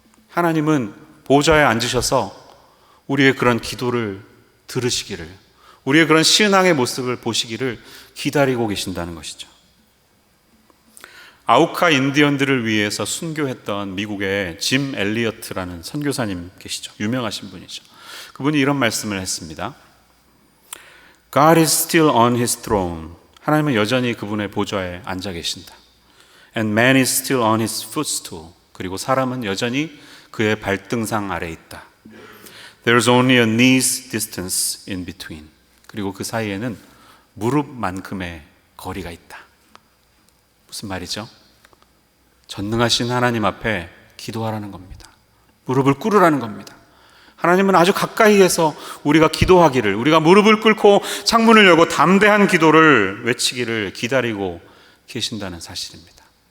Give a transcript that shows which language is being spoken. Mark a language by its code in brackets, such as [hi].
[ko] 하나님은 보좌에 앉으셔서 우리의 그런 기도를 들으시기를, 우리의 그런 신앙의 모습을 보시기를 기다리고 계신다는 것이죠. 아우카 인디언들을 위해서 순교했던 미국의 짐 엘리어트라는 선교사님 계시죠. 유명하신 분이죠. 그분이 이런 말씀을 했습니다. [en] God is still on his throne. [ko] 하나님은 여전히 그분의 보좌에 앉아 계신다. [en] And man is still on his footstool. [ko] 그리고 사람은 여전히 그의 발등상 아래에 있다. [en] There's only a knee's distance in between. [ko] 그리고 그 사이에는 무릎만큼의 거리가 있다. 무슨 말이죠? 전능하신 하나님 앞에 기도하라는 겁니다. 무릎을 꿇으라는 겁니다. 하나님은 아주 가까이에서 우리가 기도하기를, 우리가 무릎을 꿇고 창문을 열고 담대한 기도를 외치기를 기다리고 계신다는 사실입니다.